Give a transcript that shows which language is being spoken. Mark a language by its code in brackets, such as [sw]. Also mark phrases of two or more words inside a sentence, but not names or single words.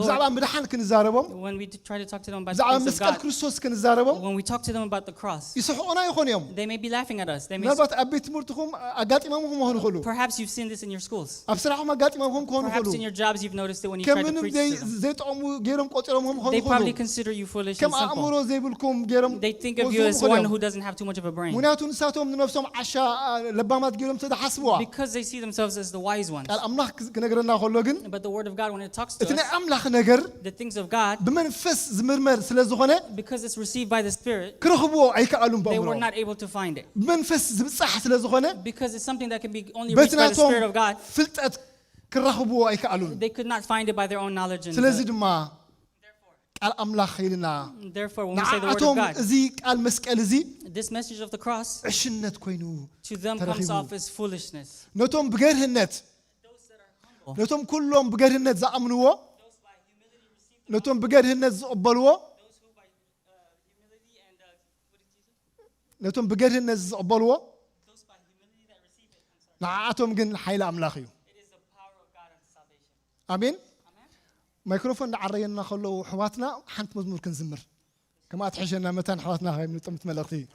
[ti] ብዛዕባ [en] Lord, [ti] ምድሓን ክንዛረቦም [en] when we try to talk to them about the [ti] ብዛዕባ [en] things of [ti] መስቀል [en] God, [ti] ክርስቶስ ክንዛረቦም [en] when we talk to them about the cross, [ti] ይስሕቁና ይኾኑ እዮም [en] they may be laughing at us. They may, [ti] ምናልባት ኣብ ቤት ትምህርትኩም ኣጋጢሞምኩም ክኾኑ ይኽእሉ [en] perhaps you've seen this in your schools. [ti] ኣብ ስራሕኩም ኣጋጢሞምኩም ክኾኑ ይኽእሉ [en] Perhaps in your jobs you've noticed it when you try to [ti] ከምንም [en] preach to them. [ti] ዘይጠቕሙ ገይሮም ቆፂሮምኩም ክኾኑ [en] They probably [ti] ይኽእሉ [en] consider you foolish [ti] ከም [en] and [ti] ኣእምሮ [en] simple. [ti] ዘይብልኩም ገይሮም [en] They think of you as one who doesn't have too much of a brain. [ti] ምክንያቱ ንሳቶም ንነፍሶም ዓሻ ለባማት ገይሮም ተሓስብዋ [en] Because they see themselves as the wise ones. [ti] ቃል ኣምላኽ ክነግረና ከሎ ግን [en] But the word of God, when it talks to [ti] እቲ ናይ [en] us, [ti] ኣምላኽ ነገር [en] the things of God, [ti] ብመንፈስ ዝምርመር ስለ ዝኾነ [en] because it's received by the Spirit, [ti] ክረኽብዎ ኣይከኣሉም [en] they [ti] በእምሮ [en] were not able to find it. [ti] ብመንፈስ ዝብፃሕ ስለ ዝኾነ [en] Because it's something that can be only [ti] በቲ [en] reached by the [ti] ናቶም [en] Spirit of God. [ti] ፍልጠት ክረኽብዎ ኣይከኣሉን [en] They could not find it by their own knowledge. And [ti] ስለዚ ድማ ቃል ኣምላኽ ኢልና [en] therefore, when we say the word of [ti] ንዓቶም [en] God, [ti] እዚ ቃል መስቀል እዚ [en] this message of the cross [ti] ዕሽነት ኮይኑ [en] to them comes [ti] ተረኺቡ [en] off as foolishness. [ti] ነቶም ብገርህነት ነቶም ኩሎም ብገርህነት ዝኣምንዎ ነቶም ብገርህነት ዝቕበልዎ ነቶም ብገርህነት ዝቕበልዎ ንዓቶም ግን ሓይሊ ኣምላኽ እዩ ኣሜን ማይክሮፎን ዳዓረየና ከለዉ ኣሕዋትና ሓንቲ መዝሙር ክንዝምር ከማ ኣትሕሸና መታን ኣሕዋትና ምጥምት መልእኽቲ